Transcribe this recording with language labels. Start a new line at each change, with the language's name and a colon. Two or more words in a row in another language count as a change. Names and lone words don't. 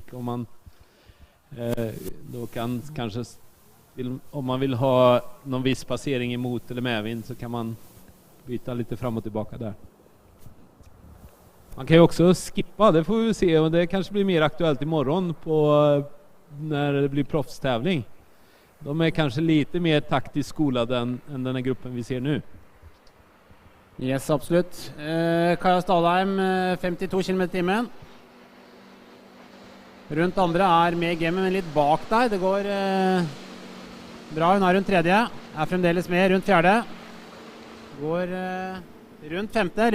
Swedish: Om man då kan kanske, om man vill ha någon viss passering emot eller med vind, så kan man byta lite fram och tillbaka där. Man kan ju också skippa, det får vi se, och det kanske blir mer aktuellt imorgon på när det blir proffstävling. De är kanske lite mer taktiskt skolade än den här gruppen vi ser nu.
Norwegian: Yes, absolutt. Kaja Stalheim, 52 km/t. Rundt andre er med gamet, men litt bak der. Det går bra. Hun er rundt tredje. Er fremdeles med rundt fjerde. Går rundt femte.